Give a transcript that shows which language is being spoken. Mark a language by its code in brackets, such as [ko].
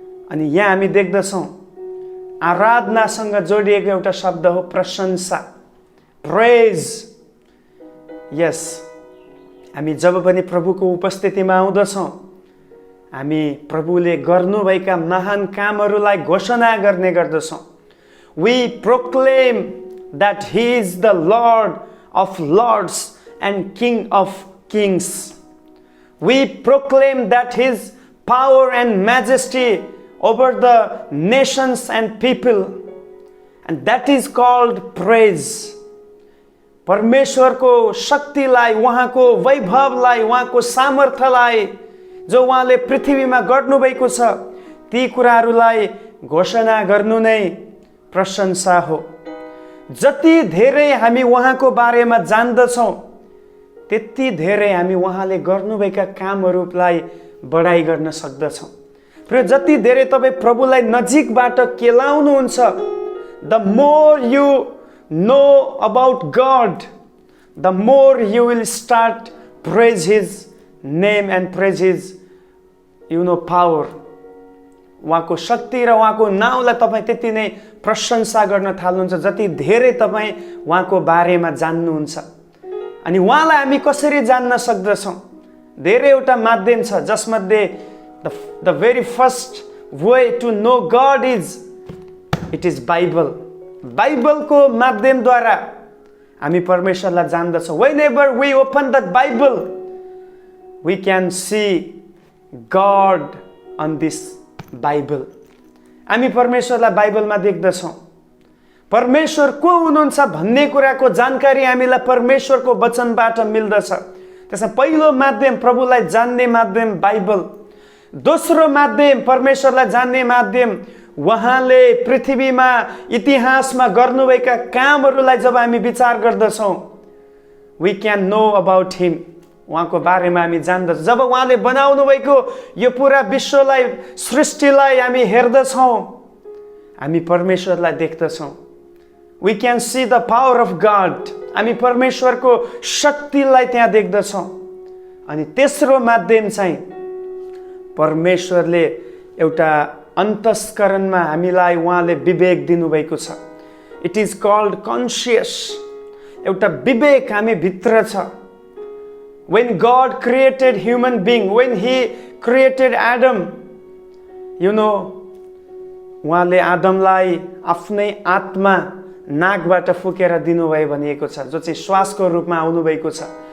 [ne] अनि यहाँ हामी देख्दछौँ आराधनासँग जोडिएको एउटा शब्द हो प्रशंसा, प्रेज। यस, हामी जब पनि प्रभुको उपस्थितिमा आउँदछौँ, हामी प्रभुले गर्नुभएका महान कामहरूलाई घोषणा गर्ने गर्दछौँ। [en] We proclaim that he is the Lord of lords and King of kings. We proclaim that his power and majesty over the nations and people, and that is called praise. [ne] परमेश्वरको शक्तिलाई, उहाँको वैभवलाई, उहाँको सामर्थ्यलाई, जो उहाँले पृथ्वीमा गर्नुभएको छ, ती कुराहरूलाई घोषणा गर्नु नै प्रशंसा हो। जति धेरै हामी उहाँको बारेमा जान्दछौँ, त्यति धेरै हामी उहाँले गर्नुभएका कामहरूलाई बढाइ गर्न सक्दछौँ। र जति धेरै तपाईँ प्रभुलाई नजिकबाट केलाउनुहुन्छ, [en] The more you know about God, the more you will start praise His name and praise His, power. [ne] उहाँको शक्ति र उहाँको नाउँलाई तपाईँ त्यति नै प्रशंसा गर्न थाल्नुहुन्छ जति धेरै तपाईँ उहाँको बारेमा जान्नुहुन्छ। अनि उहाँलाई हामी कसरी जान्न सक्दछौँ? धेरैवटा माध्यम छ, जसमध्ये [en] The very first way to know God it is Bible. [ne] बाइबलको माध्यमद्वारा हामी परमेश्वरलाई जान्दछौँ। [en] Whenever we open that Bible, we can see God on this Bible. [ne] हामी परमेश्वरलाई बाइबलमा देख्दछौँ। परमेश्वर को हुनुहुन्छ भन्ने कुराको जानकारी हामीलाई परमेश्वरको वचनबाट मिल्दछ। त्यसमा पहिलो माध्यम प्रभुलाई जान्ने माध्यम बाइबल। दोस्रो माध्यम परमेश्वरलाई जान्ने माध्यम उहाँले पृथ्वीमा इतिहासमा गर्नुभएका कामहरूलाई जब हामी विचार गर्दछौँ, [en] we can know about him, [ne] उहाँको बारेमा हामी जान्दछौँ। जब उहाँले बनाउनु भएको यो पुरा विश्वलाई, सृष्टिलाई हामी हेर्दछौँ, हामी परमेश्वरलाई देख्दछौँ। [en] We can see the power of God, [ne] हामी परमेश्वरको शक्तिलाई त्यहाँ देख्दछौँ। अनि तेस्रो माध्यम चाहिँ परमेश्वरले एउटा अन्तस्करणमा हामीलाई उहाँले विवेक दिनुभएको छ। [en] it is called conscious, [ne] एउटा विवेक हामी भित्र छ। [en] When God created human being, when He created Adam, [ne] उहाँले आदमलाई आफ्नै आत्मा नाकबाट फुकेर दिनुभयो भनिएको छ, जो चाहिँ श्वासको रूपमा आउनुभएको छ।